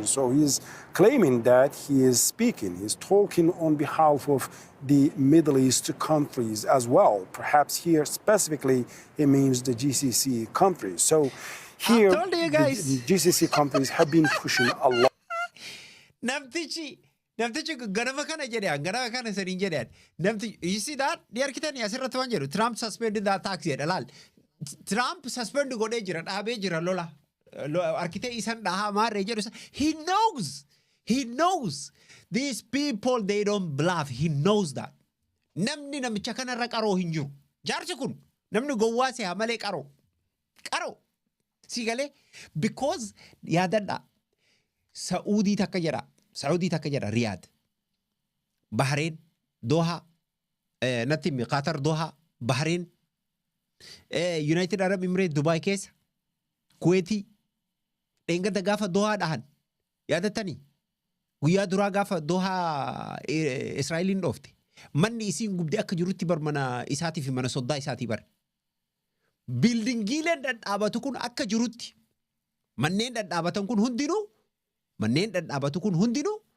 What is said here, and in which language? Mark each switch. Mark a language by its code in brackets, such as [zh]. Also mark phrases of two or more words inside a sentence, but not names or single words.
[en] So he's claiming that he is speaking, he's talking on behalf of the Middle East countries as well. Perhaps here specifically, he means the GCC countries. So here, I told you guys. the GCC countries have been pushing a lot. [om] Namtichi ganama kana jedhan ganama kana saniin jedhan namtichi [en] you see that the architect [om] asirratti waan jedhu [en] Trump suspended that tax [om] jedha laal Trump suspend godhee jira dhaabee jira lola architect isan dhahaa maarree jedhu [en] he knows these people they don't bluff he knows that [om] namni namicha kanarra qaroo hin jiru jaarsi kun namni gowwaa se'a malee qaroo si galee because yaadadha Saudi takka jedha Riyadh Bahrain Doha natti Qatar Doha Bahrain United Arab Emirates Dubai keessa Kuwaiti dhengada gaafa Doha dhahan yaadattanii guyyaa duraa gaafa Doha Israa'eliin dhoofte manni isiin gubdee akka jirutti bar mana isaatii fi mana soddaa isaatii bar biildingiileen dhadhaabatu kun akka jirutti manneen dhadhaabatan kun hundinuu manneen dhadhaabatu kun hundinuu